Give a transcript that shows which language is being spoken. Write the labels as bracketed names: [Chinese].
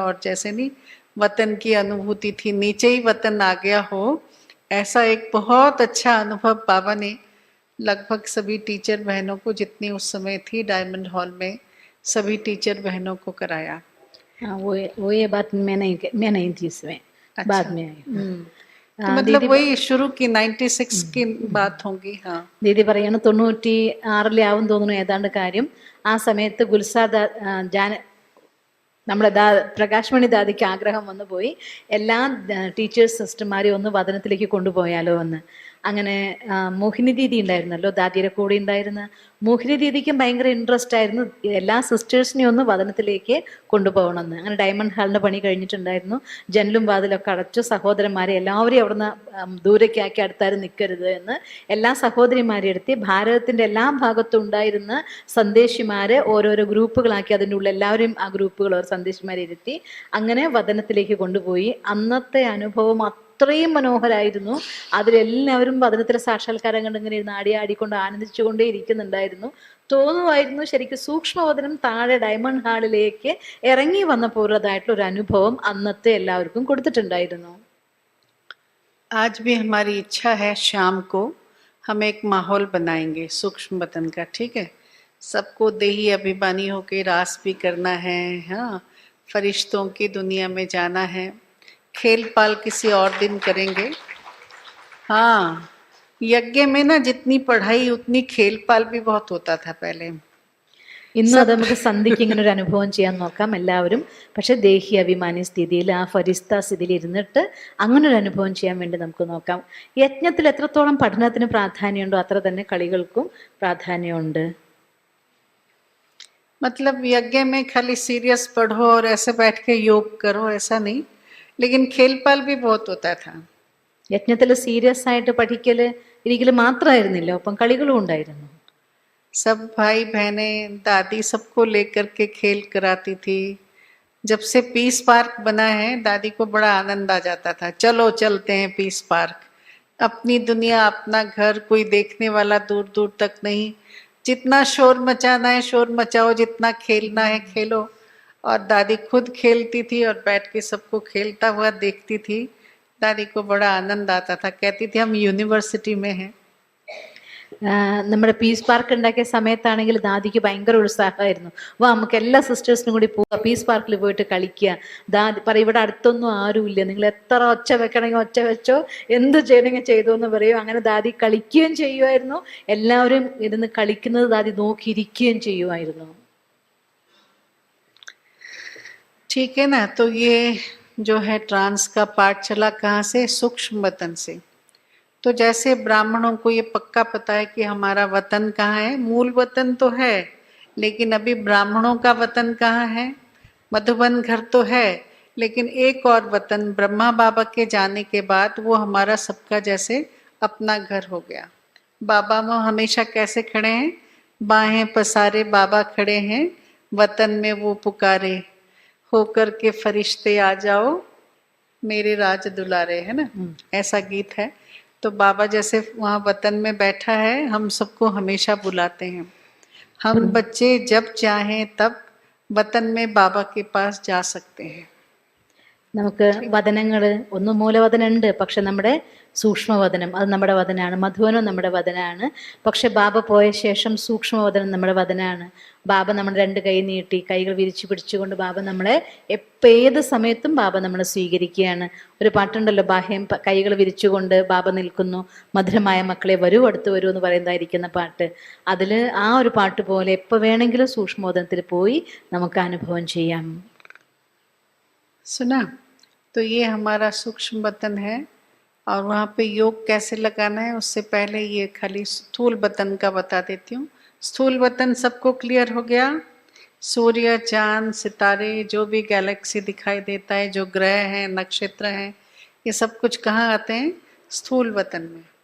[Hindi] और जैसे नहीं वतन की अनुभूति थी, नीचे ही वतन आ गया हो, ऐसा एक बहुत अच्छा अनुभव बाबा ने लगभग सभी टीचर बहनों को, जितनी उस समय थी डायमंड हॉल में, सभी टीचर बहनों को कराया। हाँ, वो ये बात मैं नहीं थी इसमें। अच्छा। बाद में आई। तो मतलब वही शुरू की 96 की बात होगी। हाँ, [Malayalam] ദീദി പറയാണ് 96 ആവും തോന്നുന്നു ഏതാണ്ട് കാര്യം. ആ സമയത്ത് ഗുൽസാർ നമ്മുടെ പ്രകാശ് മണി ദാദിക്ക് ആഗ്രഹം വന്നു പോയി എല്ലാ ടീച്ചേഴ്സ് സിസ്റ്റർമാരെയും ഒന്ന് വദനത്തിലേക്ക് കൊണ്ടുപോയാലോ എന്ന്. അങ്ങനെ മോഹിനി ദീദി ഉണ്ടായിരുന്നല്ലോ, ദാദിയുടെ കൂടെ ഉണ്ടായിരുന്ന മോഹിനി ദീദിക്കും ഭയങ്കര ഇൻട്രസ്റ്റ് ആയിരുന്നു എല്ലാ സിസ്റ്റേഴ്സിനെയും ഒന്ന് വചനത്തിലേക്ക് കൊണ്ടുപോകണമെന്ന്. അങ്ങനെ ഡയമണ്ട് ഹാളിൻ്റെ പണി കഴിഞ്ഞിട്ടുണ്ടായിരുന്നു. ജനലും വാതിലൊക്കെ അടച്ചു, സഹോദരന്മാരെ എല്ലാവരെയും അവിടുന്ന് ദൂരേക്കാക്കി അടുത്താരും നിൽക്കരുത് എന്ന് എല്ലാ സഹോദരിമാരെ എടുത്തി ഭാരതത്തിൻ്റെ എല്ലാ ഭാഗത്തും ഉണ്ടായിരുന്ന സന്ദേശിമാരെ ഓരോരോ ഗ്രൂപ്പുകളാക്കി അതിൻ്റെ ഉള്ളിൽ എല്ലാവരും ആ ഗ്രൂപ്പുകൾ ഓരോ സന്ദേശിമാരെ ഇരുത്തി അങ്ങനെ വചനത്തിലേക്ക് കൊണ്ടുപോയി. അന്നത്തെ അനുഭവം അത്രയും മനോഹരമായിരുന്നു. അതിലെല്ലാവരും വചനത്തിലെ സാക്ഷാത്കാരം കണ്ട് ഇങ്ങനെ ഇരുന്ന് ആടിക്കൊണ്ട് ആനന്ദിച്ചുകൊണ്ടേ ഇരിക്കുന്നുണ്ടായിരുന്നു. തോന്നുമായിരുന്നു ശരിക്കും സൂക്ഷ്മവചനം താഴെ ഡയമണ്ട് ഹാളിലേക്ക് ഇറങ്ങി വന്നപ്പോഴതായിട്ടുള്ള ഒരു അനുഭവം അന്നത്തെ എല്ലാവർക്കും കൊടുത്തിട്ടുണ്ടായിരുന്നു. [Hindi] आज भी हमारी इच्छा है शाम को हम एक माहौल बनाएंगे सूक्ष्म वतन का, ठीक है। सबको देही अभिमानी होके रास भी करना है, हाँ, फरिश्तों की दुनिया में जाना है। खेल पाल किसी और दिन करेंगे। हाँ, यज्ञ में ना जितनी पढ़ाई उतनी खेल पाल भी बहुत होता था पहले. [Malayalam] ഇന്നും അത് നമുക്ക് സന്ധ്യയ്ക്ക് ഇങ്ങനെ ഒരു അനുഭവം ചെയ്യാൻ നോക്കാം എല്ലാവരും. പക്ഷെ ദേഹി അഭിമാനി സ്ഥിതിയിൽ ആ ഫരിസ്ത സ്ഥിതിയിൽ ഇരുന്നിട്ട് അങ്ങനെ ഒരു അനുഭവം ചെയ്യാൻ വേണ്ടി നമുക്ക് നോക്കാം. യജ്ഞത്തിൽ എത്രത്തോളം പഠനത്തിന് പ്രാധാന്യമുണ്ടോ അത്ര തന്നെ കളികൾക്കും പ്രാധാന്യമുണ്ട്. [Hindi] मतलब यज्ञ में खाली सीरियस पढ़ो और ऐसे बैठ के योग करो ऐसा नहीं, लेकिन खेल पाल भी बहुत होता था. [Malayalam] യജ്ഞത്തിൽ സീരിയസ് ആയിട്ട് പഠിക്കല് ഇരിക്കല് മാത്രമായിരുന്നില്ല, ഒപ്പം കളികളും ഉണ്ടായിരുന്നു. [Hindi] सब भाई बहनें दादी सबको लेकर के खेल कराती थी. जब से पीस पार्क बना है दादी को बड़ा आनंद आ जाता था, चलो चलते हैं पीस पार्क. अपनी दुनिया अपना घर, कोई देखने वाला दूर दूर तक नहीं. जितना शोर मचाना है शोर मचाओ, जितना खेलना है खेलो. और दादी खुद खेलती थी और बैठ के सबको खेलता हुआ देखती थी. दादी को बड़ा आनंद आता था, कहती थी हम यूनिवर्सिटी में हैं. [Malayalam] നമ്മുടെ പീസ് പാർക്ക് ഉണ്ടാക്കിയ സമയത്താണെങ്കിൽ ദാദിക്ക് ഭയങ്കര ഉത്സാഹമായിരുന്നു. നമുക്ക് എല്ലാ സിസ്റ്റേഴ്സിനും കൂടി പോവാം, പീസ് പാർക്കിൽ പോയിട്ട് കളിക്കുക. ദാദി പറയും ഇവിടെ അടുത്തൊന്നും ആരുമില്ല, നിങ്ങൾ എത്ര ഒച്ച വെക്കണമെങ്കിൽ ഒച്ച വെച്ചോ, എന്ത് ചെയ്യണമെങ്കിൽ ചെയ്തോ എന്ന് പറയും. അങ്ങനെ ദാദി കളിക്കുകയും ചെയ്യുമായിരുന്നു. എല്ലാവരും ഇരുന്ന് കളിക്കുന്നത് ദാദി നോക്കിയിരിക്കുകയും ചെയ്യുമായിരുന്നു. [Hindi] ठीक है ना, तो ये जो है ट्रांस का पाठ चला कहाँ से, सूक्ष्म वतन से. तो जैसे ब्राह्मणों को ये पक्का पता है कि हमारा वतन कहाँ है, मूल वतन तो है, लेकिन अभी ब्राह्मणों का वतन कहाँ है, मधुबन घर तो है, लेकिन एक और वतन ब्रह्मा बाबा के जाने के बाद वो हमारा सबका जैसे अपना घर हो गया. बाबा में हमेशा कैसे खड़े हैं, बाहें पसारे बाबा खड़े हैं, वतन में वो पुकारे, होकर के फरिश्ते आ जाओ मेरे राज दुलारे, है ना, ऐसा गीत है. तो बाबा जैसे वहाँ वतन में बैठा है, हम सबको हमेशा बुलाते हैं. हम बच्चे जब चाहें तब वतन में बाबा के पास जा सकते हैं. [Malayalam] നമുക്ക് വദനങ്ങൾ ഒന്ന് മൂലവദനുണ്ട്, പക്ഷെ നമ്മുടെ സൂക്ഷ്മവദനം അത് നമ്മുടെ വദനാണ്. മധുവനം നമ്മുടെ വദനാണ്. പക്ഷെ ബാബ പോയ ശേഷം സൂക്ഷ്മവദനം നമ്മുടെ വദനാണ്. ബാബ നമ്മുടെ രണ്ട് കൈ നീട്ടി കൈകൾ വിരിച്ചു പിടിച്ചുകൊണ്ട് ബാബ നമ്മളെ ഏത് സമയത്തും ബാബ നമ്മളെ സ്വീകരിക്കുകയാണ്. ഒരു പാട്ടുണ്ടല്ലോ, ബാഹ്യം കൈകൾ വിരിച്ചുകൊണ്ട് ബാബ നിൽക്കുന്നു, മധുരമായ മക്കളെ വരൂ അടുത്ത് വരൂ എന്ന് പറയുന്നതായിരിക്കുന്ന പാട്ട്. അതിൽ ആ ഒരു പാട്ട് പോലെ എപ്പോൾ വേണമെങ്കിലും സൂക്ഷ്മവദനത്തിൽ പോയി നമുക്ക് അനുഭവം ചെയ്യാം. [Hindi] सुना, तो ये हमारा सूक्ष्म वतन है. और वहाँ पे योग कैसे लगाना है उससे पहले ये खाली स्थूल वतन का बता देती हूँ. स्थूल वतन सबको क्लियर हो गया. सूर्य, चांद, सितारे, जो भी गैलेक्सी दिखाई देता है, जो ग्रह हैं, नक्षत्र हैं, ये सब कुछ कहाँ आते हैं, स्थूल वतन में.